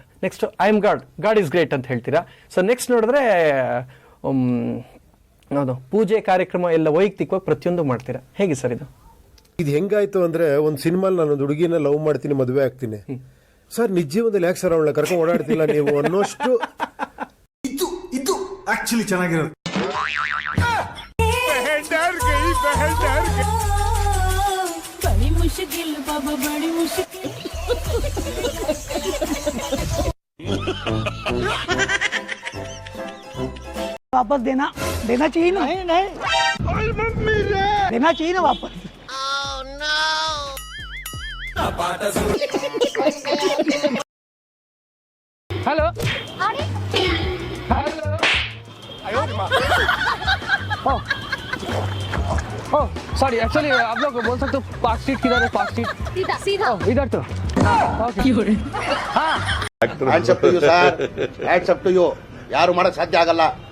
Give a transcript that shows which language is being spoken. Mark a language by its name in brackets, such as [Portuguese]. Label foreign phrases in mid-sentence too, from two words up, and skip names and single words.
[English] next I am God, God is great [Kannada] ಅಂತ ಹೇಳ್ತೀರಾ. [English] so next [Kannada] ನೋಡಿದ್ರೆ ಹೌದು, ಪೂಜೆ ಕಾರ್ಯಕ್ರಮ ಎಲ್ಲ ವೈಯಕ್ತಿಕವಾಗಿ ಪ್ರತಿಯೊಂದು ಮಾಡ್ತೀರಾ. ಹೇಗೆ ಸರ್ ಇದು? ಇದು ಹೆಂಗಾಯ್ತು ಅಂದ್ರೆ, ಒಂದು ಸಿನಿಮಾಲ್ ನಾನು ಒಂದು ಹುಡುಗಿನ ಲವ್ ಮಾಡ್ತೀನಿ, ಮದುವೆ ಆಗ್ತೀನಿ ಸರ್. ನಿಜ ಜೀವನದಲ್ಲಿ ಯಾಕೆ ಸರ್ ಅವಳನ್ನ ಕರ್ಕೊಂಡು ಓಡಾಡ್ತಿಲ್ಲ ನೀವು ಅನ್ನೋಷ್ಟು ಇದು ಆಕ್ಚುಲಿ ಚೆನ್ನಾಗಿರೋದು. [Hindi] बड़ी मुश्किल बाबा, बड़ी मुश्किल. वापस देना चाहिए ना? नहीं देना चाहिए ना वापस. [English] hello oh sorry, [Hindi] एक्चुअली आप लोग बोल सकते हो पार्क स्ट्रीट किधर है? पार्क स्ट्रीट सीधा इधर तो ओके. [English] hands up to you sir, hands up to you. [Kannada] ಯಾರು ಮಾಡಕ್ ಸಾಧ್ಯ ಆಗಲ್ಲ.